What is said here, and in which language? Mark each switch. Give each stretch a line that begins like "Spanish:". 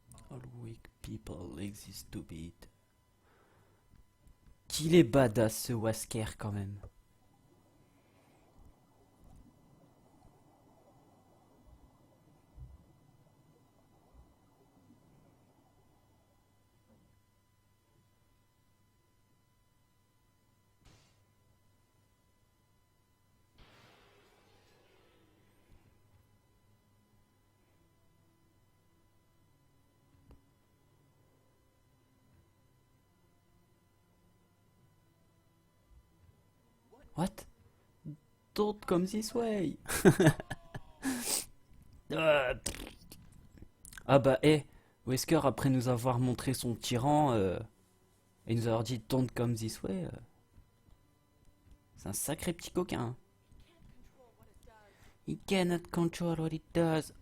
English: All weak people exist to beat.
French: Qu'il est badass ce Wasker quand même.
English: What? Don't come this way.
French: Ah bah, Wesker, après nous avoir montré son tyran et nous avoir dit
English: don't come this way,
French: c'est un sacré petit coquin, hein.
English: He cannot control what it does.